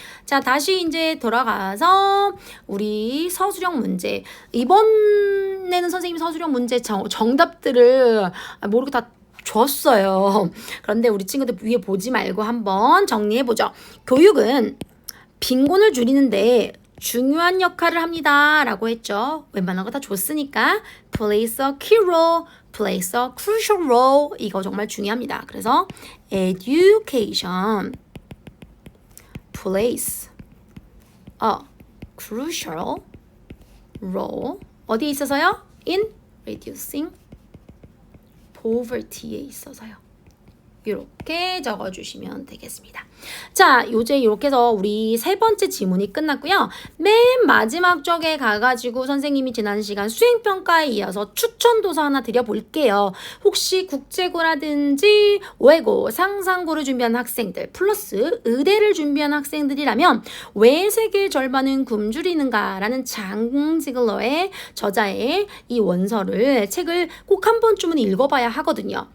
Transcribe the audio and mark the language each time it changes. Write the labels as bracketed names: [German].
[Korean] 자, 다시 이제 돌아가서 우리 서술형 문제. 이번에는 선생님이 서술형 문제 정답들을 모르고 다 줬어요. 그런데 우리 친구들 위에 보지 말고 한번 정리해보죠. 교육은 빈곤을 줄이는데 중요한 역할을 합니다. 라고 했죠. 웬만한 거 다 줬으니까 [English] plays a key role, plays a crucial role. [Korean] 이거 정말 중요합니다. 그래서 [English] education plays a crucial role. [Korean] 어디에 있어서요? [English] in reducing poverty [Korean] 에 있어서요. 이렇게 적어주시면 되겠습니다. 자, 이제 이렇게 해서 우리 세 번째 지문이 끝났고요. 맨 마지막 쪽에 가가지고 선생님이 지난 시간 수행평가에 이어서 추천도서 하나 드려볼게요. 혹시 국제고라든지 외고, 상상고를 준비한 학생들 플러스 의대를 준비한 학생들이라면 왜 세계의 절반은 굶주리는가 라는 장지글러의 저자의 이 원서를 책을 꼭 한 번쯤은 읽어봐야 하거든요.